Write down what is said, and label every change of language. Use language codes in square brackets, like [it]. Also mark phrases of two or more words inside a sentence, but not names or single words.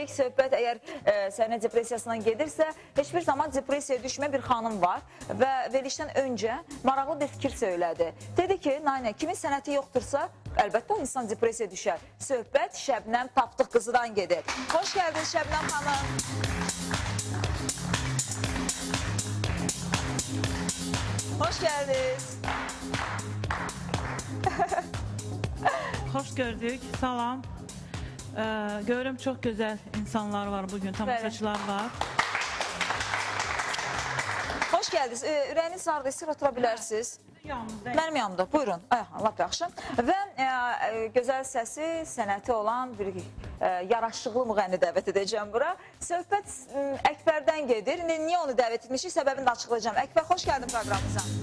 [az] Söhbət əgər səhnə depressiyasından gedirsə, heç bir zaman depressiyaya düşmə bir xanım var və verilişdən öncə maraqlı bir fikir söylədi. Dedi ki, Naynə, kimin sənəti yoxdursa, əlbəttə o insan depressiyaya düşər. Söhbət Şəbnəm Tapdıq qızıdan gedir. Xoş gəldiniz Şəbnəm xanım. [tr] Hoş geldiniz. Hoş gördük, salam. Görürüm çok güzel insanlar var bugün, tamaşaçılar var. Hoş geldiniz. [az] Ürəyiniz sağlıqda, istəyir otura bilərsiniz. Mənim yanımda, buyurun. Lap yaxşı. Və gözəl səsi, sənəti olan bir yaraşıqlı müğənni dəvət edəcəm bura. Söhbət Əkbərdən gedir. Niyə onu dəvət etmişik? Səbəbini də açıqlayacağım. Əkbər, xoş gəldin proqramımıza.